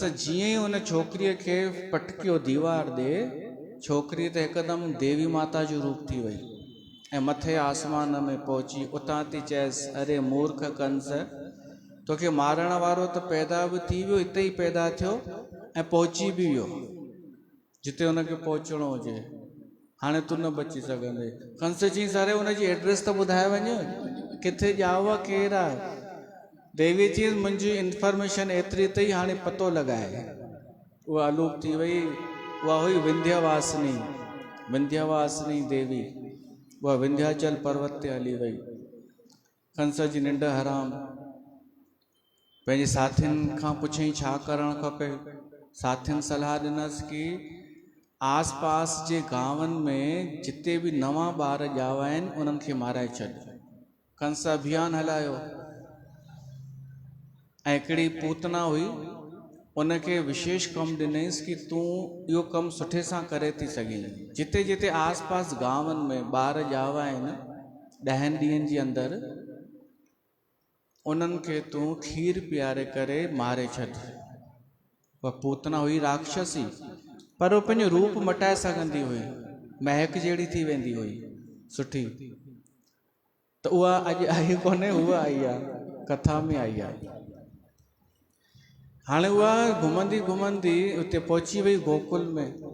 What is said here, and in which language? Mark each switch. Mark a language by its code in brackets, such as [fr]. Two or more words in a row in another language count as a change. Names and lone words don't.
[sd] जीअं ई हुन छोकिरीअ खे पटकियो दीवार ॾे छोकिरी त हिकदमि देवी माता जो रूप थी वई ऐं मथे आसमान में पहुची उतां थी चएसि अरे मूर्ख कंस तोखे मारण वारो त पैदा बि थी वियो हिते ई पैदा थियो ऐं पहुची बि वियो जिते हुनखे पहुचणो हुजे हाणे तूं न बची सघंदे कंस चई सारे हुनजी एड्रेस त ॿुधाए वञ किथे ॼाव केरु आहे? देवी चीज़ मुंहिंजी इंफॉर्मेशन एतिरी अथई, हाणे पतो लॻाए। उहा अलूप थी वई। उहा हुई विंध्यवासिनी, विंध्यवासिनी देवी। उहा विंध्याचल पर्वत ते हली वई। कंस जी निंड हराम। पंहिंजे साथियुनि खां पुछई छा करणु खपे। साथियुनि सलाह ॾिनसि कि आस पास जे गांवनि में जिते बि नवां ॿार ॼावा आहिनि उन्हनि खे माराए छॾ। कंस अभियान हलायो। ऐं हिकिड़ी पूतना हुई, उनखे विशेष कमु ॾिनईंसि कि तूं इहो कमु सुठे सां करे थी सघीं। जिते जिते आस पास गांवनि में ॿार ॼावा आहिनि 10 ॾींहंनि जे अंदरि, उन्हनि खे तूं खीर पीआरे करे मारे छॾ। उहा पूतना हुई राक्षसी, पर उहो पंहिंजो रूप मटाए सघंदी हुई, महक जहिड़ी थी वेंदी हुई सुठी। त उहा अॼु आई कोन्हे, उहा आई आहे, कथा में आई आहे। हाणे उहा घुमंदी घुमंदी उते पहुची वई गोकुल में।